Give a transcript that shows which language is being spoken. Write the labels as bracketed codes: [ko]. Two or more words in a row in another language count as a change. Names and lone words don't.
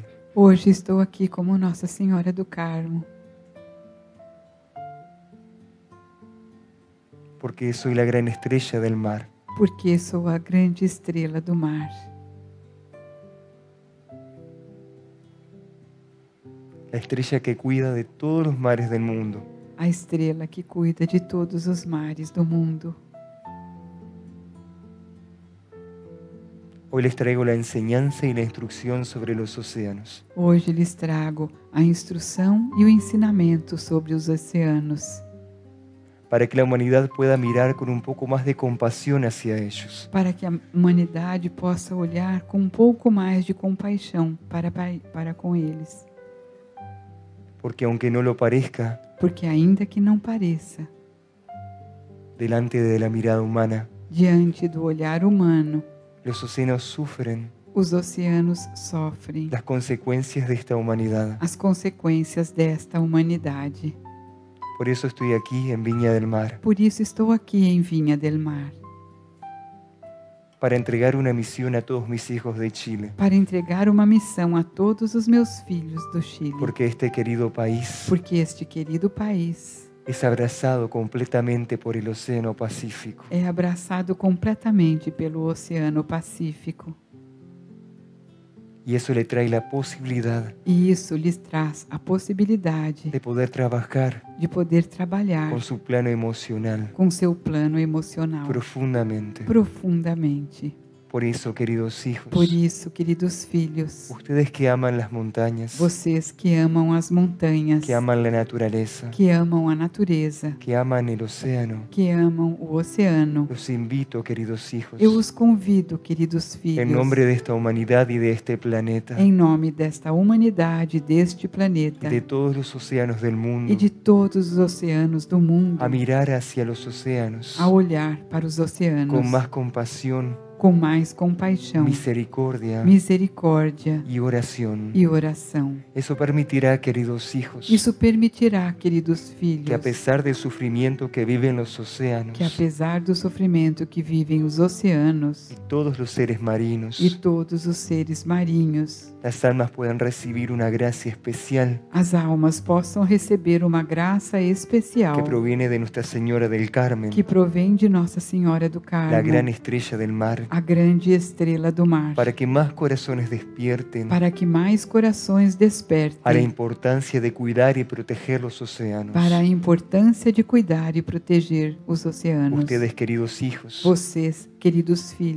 [pt] Hoje estou aqui como Nossa Senhora do Carmo, [es] Porque soy la gran estrella del mar. [pt] porque sou a grande estrela do mar, [es] La estrella que cuida de todos los mares del mundo. [pt] a estrela que cuida de todos os mares do mundo. [es] Hoy les traigo la enseñanza y la instrucción sobre los océanos. [pt] Hoje lhes trago a instrução e o ensinamento sobre os oceanos, [es] Para que la humanidad pueda mirar con un poco más de compasión hacia ellos. [pt] para que a humanidade possa olhar com um pouco mais de compaixão para com eles. [es] Porque aunque no lo parezca, [pt] Porque ainda que não pareça, [es] delante de la mirada humana, [pt] diante do olhar humano, [es] los océanos sufren [pt] os oceanos sofrem [es] las consecuencias de esta humanidad. [pt] as consequências desta humanidade. [es] Por eso estoy aquí en Viña del Mar, [pt] Por isso estou aqui em Vinha del Mar, [es] para entregar una misión a todos mis hijos de Chile. [pt] para entregar uma missão a todos os meus filhos do Chile. [es] Porque este querido país [pt] Porque este querido país [es] es abrazado completamente por el Océano Pacífico. [pt] é abraçado completamente pelo Oceano Pacífico. [es] Y eso le trae la posibilidad [pt] E isso lhes traz a possibilidade [es] de poder trabajar [pt] de poder trabalhar [es] con su plano emocional [pt] com seu plano emocional [es] profundamente. [pt] profundamente. [es] Por eso, queridos hijos, [pt] Por isso, queridos filhos, [es] ustedes que aman las montañas, [pt] vocês que amam as montanhas, [es] que aman la naturaleza, [pt] que amam a natureza, [es] que aman el océano, [pt] que amam o oceano, [es] los invito, queridos hijos, [pt] eu os convido, queridos [es] en [pt] filhos, [es] nombre de esta humanidad y de este planeta, [pt] em nome desta humanidade, deste planeta [es] y de todos los océanos del mundo, [pt] e de todos os oceanos do mundo, [es] a mirar hacia los océanos [pt] a olhar para os oceanos [es] con más compasión, [pt] com mais compaixão, [es] misericordia [pt] misericórdia [es] y oración. [pt] e oração. [es] Eso permitirá, queridos hijos, [pt] Isso permitirá, queridos filhos, [es] que a pesar del sufrimiento que viven los océanos [pt] que apesar do sofrimento que vivem os oceanos [es] y todos los seres marinos, [pt] e todos os seres marinhos, [es] las almas puedan recibir una gracia especial [pt] as almas possam receber uma graça especial [es] que proviene de Nuestra Señora del Carmen, [pt] que provém de Nossa Senhora do Carmo, [es] la gran estrella del mar, [pt] a grande estrela do mar, [es] para que más corazones despierten [pt] para que mais corações [es] a la [pt] despertem [es] importancia de cuidar y proteger los océanos. [pt] para a importância de cuidar e proteger os oceanos. [es] Ustedes, queridos hijos, [pt] Vocês, queridos filhos,